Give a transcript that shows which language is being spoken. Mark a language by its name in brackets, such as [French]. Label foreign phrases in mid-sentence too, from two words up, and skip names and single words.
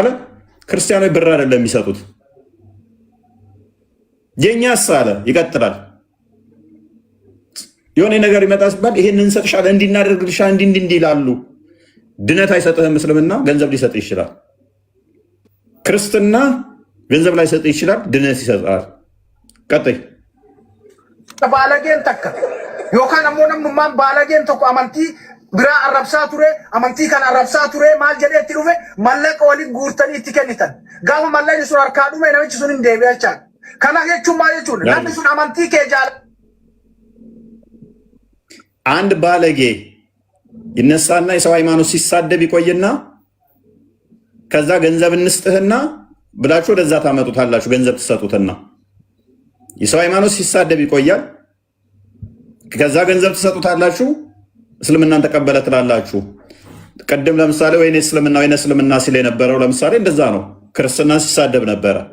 [Amharic] ክርስቲያኖች ብር አይደለም የሚሰጡት። የኛስ አለ ይቀጥላል። የሆነ ነገር ይመጣ ሲባል ይሄን እንሰጥሻለን፣ እንዲናደርግልሻል፣ እንዲህ ይላሉ። ድነት አይሰጥህም። እስልምና ገንዘብ ሊሰጥ ይችላል። ክርስትና ገንዘብ ላይሰጥ ይችላል፣ ድነት ይሰጣል። ቀጥይ ባለጌን ተካ [Oromo] yookaan ammoo namummaan baalageen tokko amantii biraa arrabsaa ture, amantii kan arrabsaa ture maal jedhee itti dhufe mallaqa waliin guurtanii itti kennitan. Gaafa mallaqni sun harkaa dhume namichi sun hin deebi'aa jechaan. Kana jechuun maal jechuudha? Namni sun amantii kee jaala. [Amharic] አንድ ባለጌ ይነሳና የሰው ሃይማኖት ሲሳደብ ይቆይና ከዛ ገንዘብ እንስጥህና ብላችሁ ወደዛ ታመጡታላችሁ። ገንዘብ ትሰጡትና የሰው ሃይማኖት ሲሳደብ ይቆያል። ከዛ ገንዘብ ትሰጡታላችሁ። እስልምናን ተቀበለ ትላላችሁ። ቀደም ለምሳሌ ወይኔ እስልምና ሲል የነበረው ለምሳሌ እንደዛ ነው። ክርስትናን ሲሳደብ ነበረ።